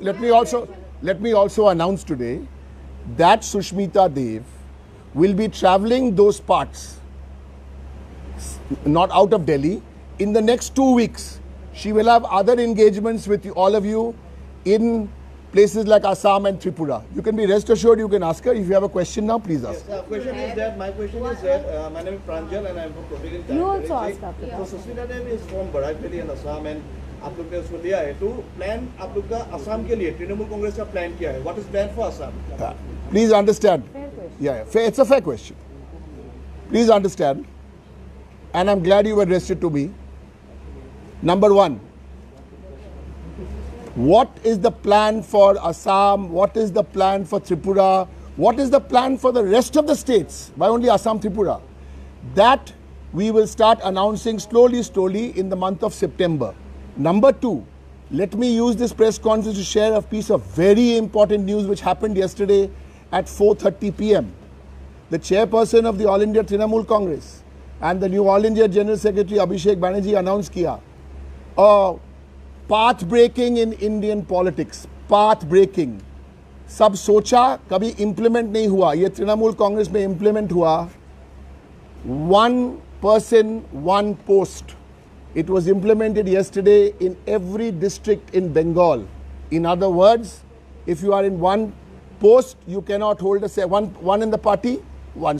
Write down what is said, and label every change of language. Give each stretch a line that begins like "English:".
English: Let me also announce today that Sushmita Dev will be traveling those parts, not out of Delhi, in the next 2 weeks. She will have other engagements with all of you in places like Assam and Tripura. You can be rest assured, you can ask her. If you have a question now, please ask. My question is that my name is Pranjal and I am from Protein. You also ask after that. So Sushmita Dev is from Barak Valley in Assam and
Hindi: आप लोग ने उसको लिया है तो plan आप लोग का असम के लिए तृणमूल कांग्रेस का प्लान क्या है?
English: What is plan for Assam? Please understand. Fair question. Yeah, fair, it's a fair question. Please understand, and I'm glad you were addressed to me. Number one, what is the plan for Assam? What is the plan for Tripura? What is the plan for the rest of the states? Why only Assam, Tripura? That we will start announcing slowly in the month of September. Number two, let me use this press conference to share a piece of very important news which happened yesterday at 4:30 p.m. The chairperson of the All India Trinamool Congress and the new All India General Secretary Abhishek Banerjee announced kiya path breaking in Indian politics. Path breaking.
Hindi: सब सोचा कभी implement नहीं हुआ, ये तृणमूल कांग्रेस में implement हुआ.
English: One person, one post. It was implemented yesterday in every district in Bengal. In other words, if you are in one post, you cannot hold a one in the party, one.